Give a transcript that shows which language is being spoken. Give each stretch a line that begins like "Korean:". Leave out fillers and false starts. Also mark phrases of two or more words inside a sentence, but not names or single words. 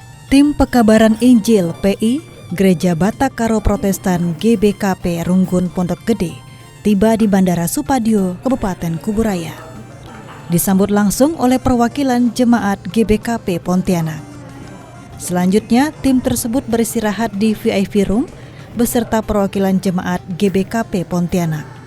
Indonesian: Tim Pekabaran Injil PI Gereja Batak Karo Protestan GBKP Runggun Pondok Gede tiba di Bandara Supadio, Kabupaten Kuburaya. Disambut langsung oleh perwakilan jemaat GBKP Pontianak. Selanjutnya, tim tersebut beristirahat di VIP Room beserta perwakilan jemaat GBKP Pontianak.